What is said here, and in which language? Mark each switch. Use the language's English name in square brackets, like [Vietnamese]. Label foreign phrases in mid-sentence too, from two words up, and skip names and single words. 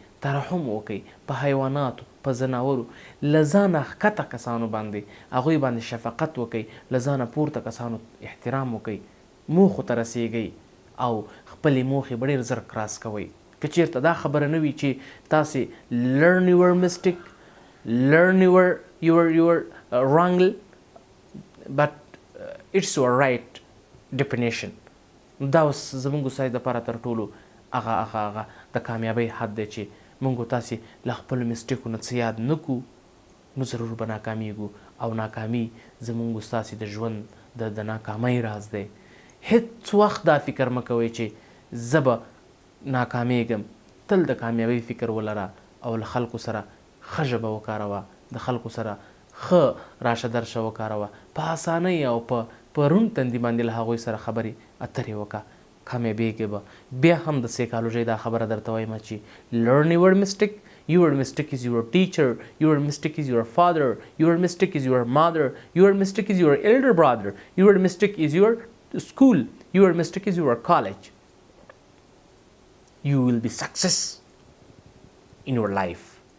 [Pashto] ترحم وکړئ په حیواناتو، په ځناورو، له ځانه ښکته کسانو باندې هغوی باندې شفقت وکړئ، له ځانه پورته کسانو احترام وکړئ، موخو ته رسیږئ او خپلې موخې به ډېر زر کراس کوئ. که چېرته دا خبره نه وي چې تاسې [English] learn your mistake, learn your wrong, but it's your right definition. [Pashto] دا اوس زموږ ستاسې دپاره تر ټولو هغه د کامیابۍ حد دی چې موږ تاسې له خپلو مسټیکو نه څه یاد نه کړو، نو ضرور به ناکامیږو او ناکامي زموږ ستاسې د ژوند د ناکامۍ راز دی. هیڅ وخت دا فکر مه کوئ چې زه به ناکامیږم. تل د کامیابۍ فکر ولره او له خلکو سره ښه ژبه وکاروه، د خلکو سره ښه راشه درشه وکاروه، په اسانۍ او په روڼ تندي باندې له هغوی سره خبرې اترې وکړه، کامیابېږې به. بیا هم د سایکالوژۍ دا خبره درته وایم چې [English] learn your mistake. Your mistake is your teacher, your mistake is your father, your mistake is your mother, your mistake is your elder brother, your mistake is your school, your mistake is your college. You will be success in your life.